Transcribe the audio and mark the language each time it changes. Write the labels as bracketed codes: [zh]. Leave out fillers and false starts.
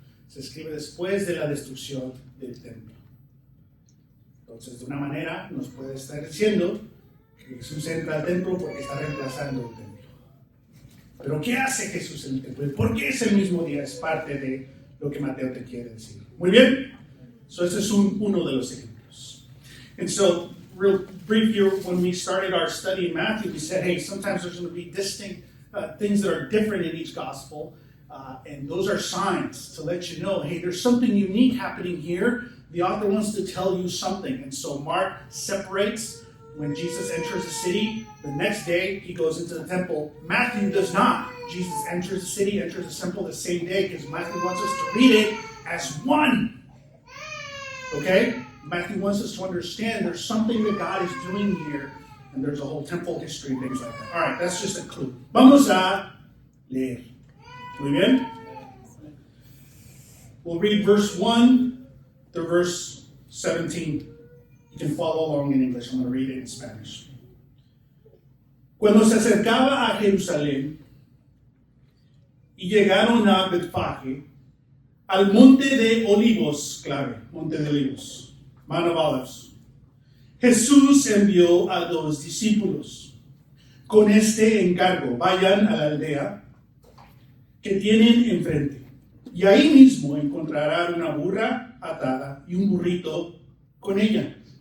[es] Se escribe después de la destrucción del templo. Entonces, de una manera, nos puede estar diciendo que Jesús entra al templo porque está reemplazando el templo. Pero ¿qué hace Jesús en el templo? ¿Por qué es el mismo día? Es parte de lo que Mateo te quiere decir. Muy bien. So, ese es uno de los ejemplos. [en] And so, real brief here, when we started our study in Matthew, we said, hey, sometimes there's going to be distinct things that are different in each gospel. And those are signs to let you know, hey, there's something unique happening here. The author wants to tell you something. And so Mark separates when Jesus enters the city. The next day, he goes into the temple. Matthew does not. Jesus enters the city, enters the temple the same day, because Matthew wants us to read it as one. Okay? Matthew wants us to understand there's something that God is doing here, and there's a whole temple history, things like that. All right, that's just a clue. [es] Vamos a leer. Muy bien? [en] We'll read verse 1 to verse 17. You can follow along in English. I'm going to read it in Spanish. [es] Cuando se acercaba a Jerusalén y llegaron a Betfage, al monte de Olivos, clave, monte de Olivos, [en] Mount of Olives, [es] Jesús envió a 2 discípulos con este encargo: vayan a la aldea que tienen enfrente, y ahí mismo encontrarán una burra atada y un burrito con ella.